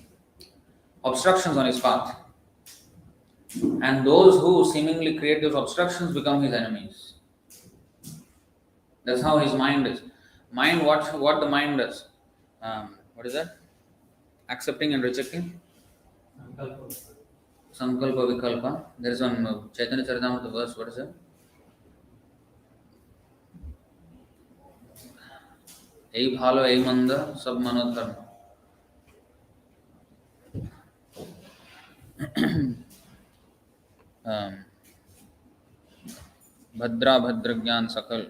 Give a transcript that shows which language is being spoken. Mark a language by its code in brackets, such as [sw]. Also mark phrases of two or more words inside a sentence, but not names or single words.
[en] Obstructions on his path, and those who seemingly create those obstructions become his enemies. That's how his mind is. Mind, what the mind does? What is that? Accepting and rejecting. [sa] Sankalpa Vikalpa. [en] There is one Chaitanya Charitamrita verse. What is that? [bn] Ei bhalo, ei manda, sab manodharma. Bhadra Bhadra Gyan Sakal.